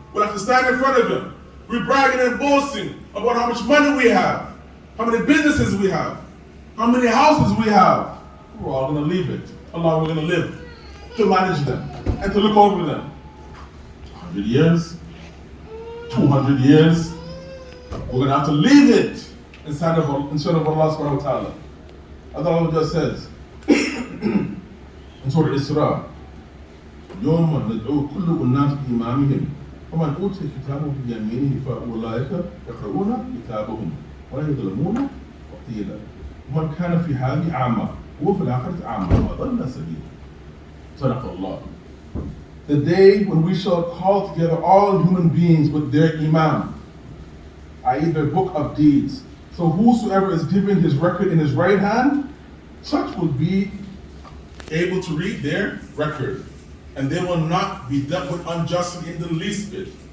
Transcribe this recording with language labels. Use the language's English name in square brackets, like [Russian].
[English] We'll have to stand in front of Him. We're bragging and boasting about how much money we have, how many businesses we have, how many houses we have. We're all going to leave it. Allah, we're going to live to manage them and to look over them. 100 years, 200 years, we're going to have to leave it in front of Allah subhanahu wa ta'ala. Allah just says in Surah Isra, [Arabic] يوم ندعو كل أناس بإمامهم ومن أوتي كتابه بيمينه فأولئك يقرؤون كتابهم ولا يظلمون فتيلا ومن كان في هذه أعمى وهو في الآخرة أعمى وضل سبيلا. صدق Allah. [English] The day when we shall call together all human beings with their imam, i.e. their book of deeds. So whosoever is given his record in his right hand, such will be able to read their record, and they will not be dealt with unjustly in the least bit.